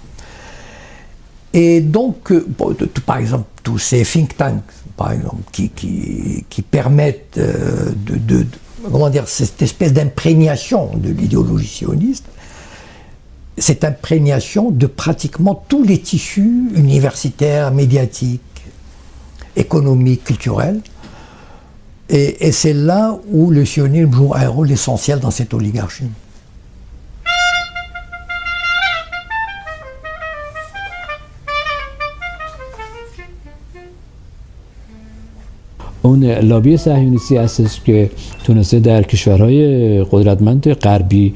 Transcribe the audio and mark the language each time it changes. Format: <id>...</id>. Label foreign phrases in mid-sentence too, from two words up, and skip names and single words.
<fr>Et donc, par exemple, tous ces</fr> <en>think tanks,</en> <fr>par exemple, qui permettent comment dire, cette espèce d'imprégnation de l'idéologie sioniste, cette imprégnation de pratiquement tous les tissus universitaires, médiatiques, économiques, culturels. Et c'est là où le sionisme joue un rôle essentiel dans cette oligarchie.</fr> <fa>اون لابی صهیونیستی هستش که تونسته در کشورهای قدرتمند غربی</fa>